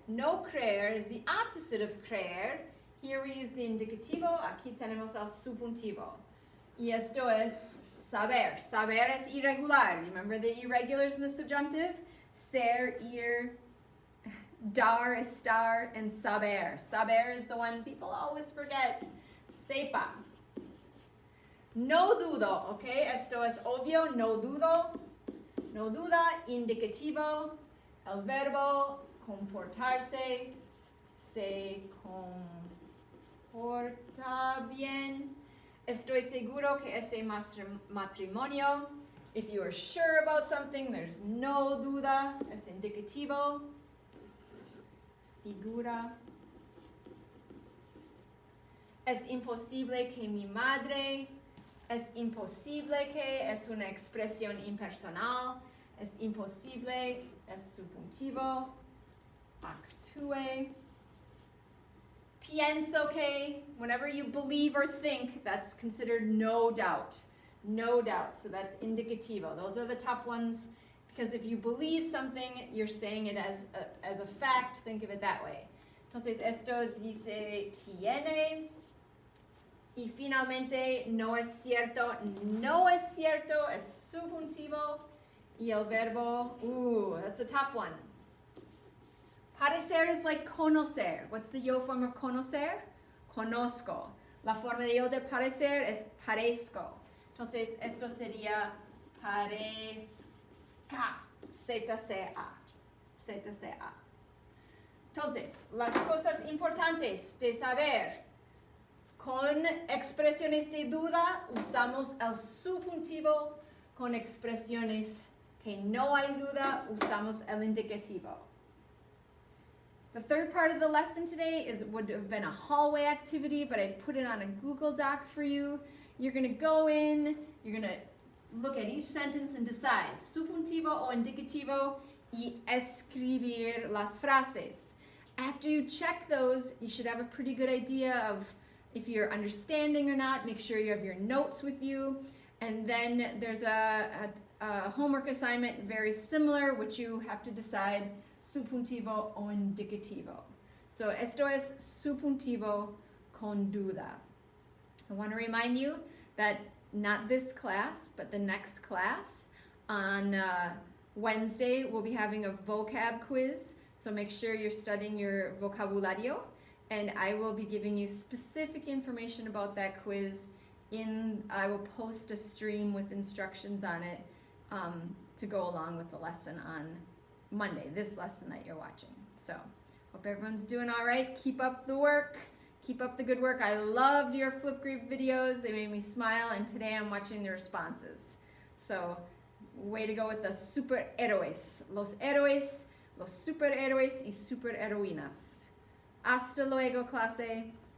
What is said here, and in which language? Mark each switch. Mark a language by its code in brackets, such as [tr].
[en] No creer is the opposite of creer. Here we use the indicativo. [es] Aquí tenemos el subjuntivo. Y esto es saber. Saber es irregular. [en] Remember the irregulars in the subjunctive? Ser, ir, dar, estar, and saber. Saber is the one people always forget. [es] Sepa. No dudo, okay? Esto es obvio, no dudo. No duda, indicativo. El verbo comportarse. Se comporta bien. Estoy seguro que ese matrimonio. [en] If you are sure about something, there's no duda. [es] Es indicativo. Figura. Es imposible que mi madre. Es imposible que es una expresión impersonal. Es imposible, es subjuntivo. Actúe. Pienso que, [en] whenever you believe or think, that's considered no doubt. No doubt, so that's indicativo. Those are the tough ones, because if you believe something, you're saying it as a fact. Think of it that way. [es] Entonces, esto dice tiene. Y finalmente, no es cierto. No es cierto es subjuntivo. Y el verbo, [en] that's a tough one. Parecer is like conocer. What's the yo form of conocer? [es] Conozco. La forma de yo de parecer es parezco. Entonces, esto sería parezca. ZCA. ZCA. Entonces, las cosas importantes de saber. Con expresiones de duda, usamos el subjuntivo. Con expresiones que no hay duda, usamos el indicativo. [en] The third part of the lesson today would have been a hallway activity, but I've put it on a Google Doc for you. You're going to go in, you're going to look at each sentence and decide [es] subjuntivo o indicativo y escribir las frases. [en] After you check those, you should have a pretty good idea of if you're understanding or not. Make sure you have your notes with you. And then there's a homework assignment very similar, which you have to decide [es] subjuntivo o indicativo. So esto es subjuntivo con duda. [en] I want to remind you that not this class, but the next class on Wednesday, we'll be having a vocab quiz. So make sure you're studying your vocabulario, and I will be giving you specific information about that quiz. I will post a stream with instructions on it to go along with the lesson on Monday, this lesson that you're watching. So, hope everyone's doing all right. Keep up the work. Keep up the good work. I loved your Flipgrid videos. They made me smile, and today I'm watching the responses. So, way to go with the superhéroes. [es] Los héroes, los superhéroes y superheroínas. Hasta luego, clase.